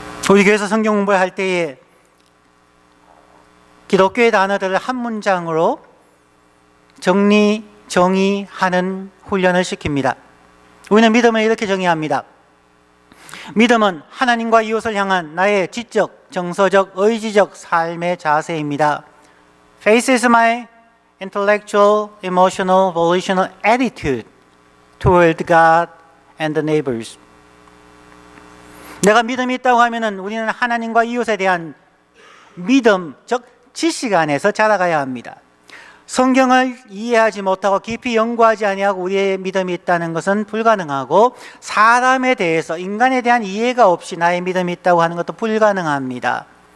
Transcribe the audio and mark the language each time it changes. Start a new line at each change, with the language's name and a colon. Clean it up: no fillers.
Korean: 우리 교회에서 성경 공부를 할 때에 기독교의 단어들을 한 문장으로 정의하는 훈련을 시킵니다. 우리는 믿음을 이렇게 정의합니다. 믿음은 하나님과 이웃을 향한 나의 지적, 정서적, 의지적 삶의 자세입니다.
English: Faith is my intellectual, emotional, volitional attitude toward God and the neighbors.
Korean: 내가 믿음이 있다고 하면은 우리는 하나님과 이웃에 대한 믿음, 즉 지식 안에서 자라가야 합니다. 성경을 이해하지 못하고 깊이 연구하지 아니하고 우리의 믿음이 있다는 것은 불가능하고, 사람에 대해서, 인간에 대한 이해가 없이 나의 믿음이 있다고 하는 것도 불가능합니다.